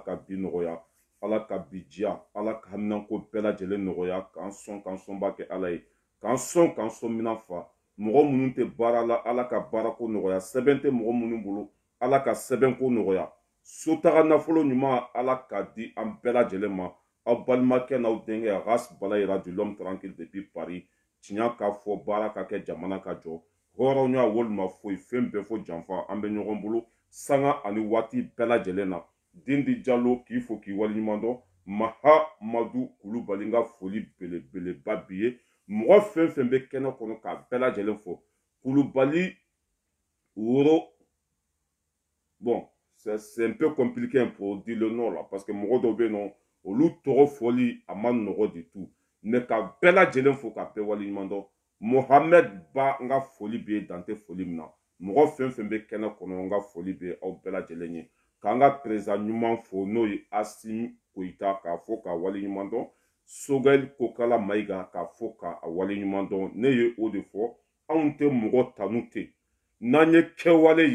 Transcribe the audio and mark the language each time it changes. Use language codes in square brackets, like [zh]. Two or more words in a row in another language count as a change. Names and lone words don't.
[bm] ka bi nɔgɔya ala ka bi diya ala ka haminako bɛɛ lajɛlen nɔgɔya k'an sɔn b'a kɛ ala ye k'an sɔn minan fa mɔgɔ minnu tɛ baara la ala ka baarako nɔgɔya sɛbɛn tɛ mɔgɔ minnu bolo ala ka sɛbɛnko nɔgɔya sotaga nafolo ɲuman ala ka di an bɛɛ lajɛlen ma aw balimakɛ n'aw denkɛ Ras Bala Yira [fr] du l'homme tranquille depuis Paris [bm] tiɲɛ ka fɔ baara ka kɛ jamana ka jɔ hɔrɔn y'a walima foyi fɛn bɛɛ fɔ janfa an bɛ ɲɔgɔn bolo sanga ani waati bɛɛ lajɛlen na Dindi Jalo k'i fo k'i waleɲuman dɔn Mahamadu Kulubali n ka foli belebeleba b'i ye mɔgɔ fɛn fɛn bɛ kɛnɛ kɔnɔ k'a bɛɛ lajɛlen fɔ Kulubali Woro bon [fr] c'est un peu compliqué pour dire le nom là parce que [bm] mɔgɔ dɔw bɛ yen nɔ olu tɔgɔ fɔli a ma nɔgɔ [fr] du tout [bm] mais ka bɛɛ lajɛlen fo ka bɛɛ waleɲuman dɔn Mohamed Ba n ka foli bɛ dan tɛ foli min na mɔgɔ fɛn fɛn bɛ kɛnɛ kɔnɔ n ka foli bɛ aw bɛɛ lajɛlen ye k'an ka président ɲuman fo n'o ye Asimi Koyita k'a fɔ ka waleɲuman dɔn Sogɛli Kokala Mayiga k'a fɔ ka waleɲuman dɔn ne ye o de fɔ anw tɛ mɔgɔ tanu ten n'an ye kɛwale